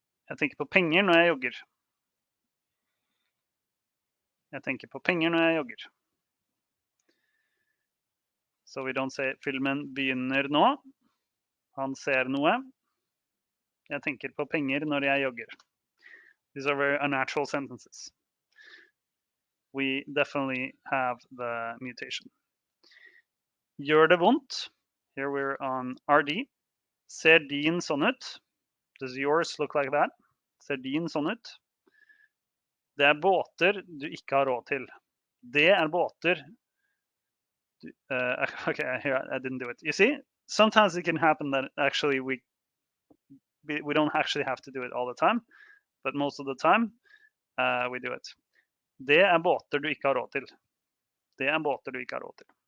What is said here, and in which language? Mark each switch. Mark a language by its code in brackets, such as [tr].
[no] Jeg tenker på penger når jeg jogger. Jeg tenker på penger når jeg jogger. [en] So we don't say [no] filmen begynner nå. Han ser noe. Jeg tenker på penger når jeg jogger. [en] These are very unnatural sentences. We definitely have the mutation. [no] Gjør det vondt? [en] Here we're on RD. [no] Ser din sånn ut? [en] Does yours look like that? [no] Ser din sånn ut? Det båter du ikke har råd til. Det båter. [en] Okay, here I didn't do it. You see, sometimes it can happen that actually we don't actually have to do it all the time, but most of the time we do it. [no] Det båter du ikke har råd til. Det båter du ikke har råd til.